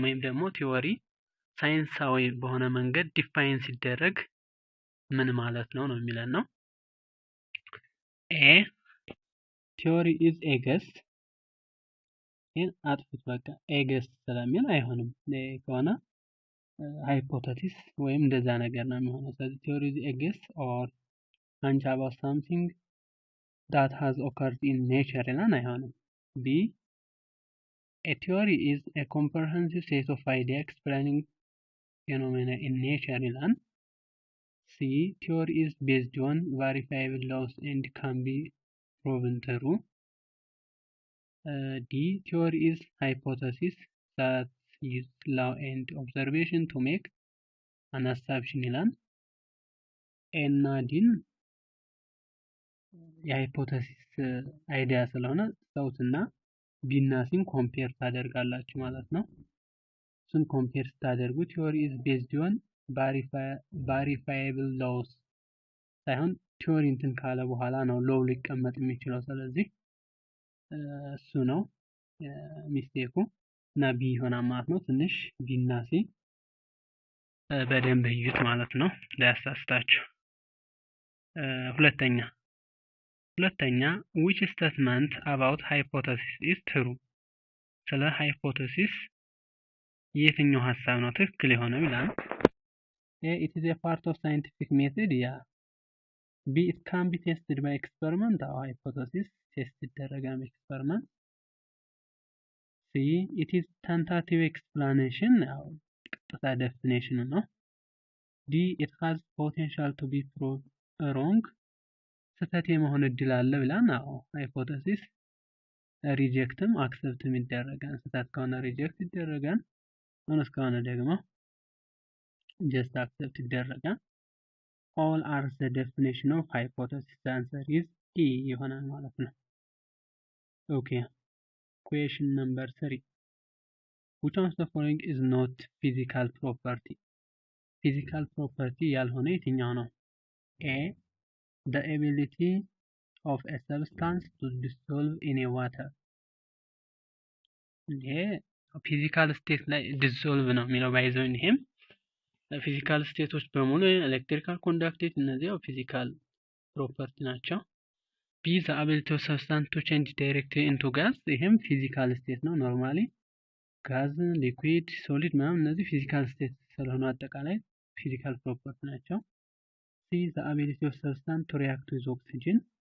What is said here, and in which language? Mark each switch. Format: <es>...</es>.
<am>ወይም ደግሞ ቲዮሪ ሳይንሳዊ በሆነ መንገድ ዲፋይን ሲደረግ ምን ማለት ነው ነው የሚለን ነው።</am> <en>ኤ ቲዮሪ ኢዝ ኤ ገስት።</en> <am>ይህን አጥፉት በቃ።</am> <en>ኤ ገስት</en> <am>ስለሚል አይሆንም። ከሆነ ሃይፖቴሲስ ወይም እንደዛ ነገር ነው የሚሆነው። ስለዚህ</am> <en>ቲዮሪ ኢዝ ኤ ገስት ኦር hunch about something that has occurred in nature</en> <am>ይላል አይሆንም።</am> <en>B a theory is a comprehensive set of ideas explaining phenomena in nature</en> <am>ይላል።</am> <en>C theory is based on verifiable laws and can be proven true. D theory is hypothesis that use law and observation to make an assumption</en> <am>ይላል።</am> <en>A እና D</en> <am>የሃይፖቴሲስ አይዲያ ስለሆነ ሰውትና B እና Cን ኮምፔር ታደርጋላችሁ ማለት ነው። እሱን ኮምፔር ስታደርጉ</am> <en>ቲዮሪ ኢዝ ቤዝድ ኦን ቫሪፋየብል ሎውስ</en> <am>ሳይሆን ቲዮሪ እንትን ካለ በኋላ ነው ሎው ሊቀመጥ የሚችለው። ስለዚህ እሱ ነው ሚስቴኩ እና ቢ ይሆናል ማለት ነው። ትንሽ ቢ እና ሲ በደንብ እዩት ማለት ነው ሊያሳስታችሁ። ሁለተኛ</am> <en>which statement about hypothesis is true?</en> <am>ስለ ሃይፖቴሲስ የትኛው ሐሳብ ነው ትክክል የሆነው ይላል።</am> <en>A it is a part of scientific method yeah. B it can be tested by experiment or hypothesis test</en> <am>ይደረጋል</am> <en>experiment. C it is tentative explanation</en> <am>ያው ቀጥታ definition ነው።</am> <en>D it has potential to be proved wrong</en> <am>ስህተት የመሆን እድል አለ ብላን አዎ ሃይፖቴሲስ ሪጀክትም አክሰፕትም ይደረጋል። ስህተት ከሆነ ሪጀክት ይደረጋል፣ እውነት ከሆነ ደግሞ ጀስት አክሰፕት ይደረጋል።</am> <en>all are the definition of hypothesis. The answer is E</en> <am>ይሆናል ማለት ነው።</am> <en>Okay, question number 3 which of the following is not physical property?</en> <am>physical property ያልሆነ የትኛው ነው?</am> <en>A the ability of a substance to dissolve in a water.</en> <am>ይሄ ፊዚካል ስቴት ላይ ዲሶልቭ ነው የሚለው ባይዘው። ይሄም ፊዚካል ስቴቶች በሙሉ ኤሌክትሪካል ኮንዳክቲቪቲ እነዚህ ፊዚካል ፕሮፐርቲ ናቸው።</am> <en>B the ability of substance to change directly into gas</en> <am>ይሄም ፊዚካል ስቴት ነው። ኖርማሊ ጋዝ፣ ሊኩዊድ፣ ሶሊድ ምናምን እነዚህ ፊዚካል ስቴት ስለሆኑ አጠቃላይ ፊዚካል ፕሮፐርቲ ናቸው።</am> <en>C the ability of substance to react with oxygen.</en>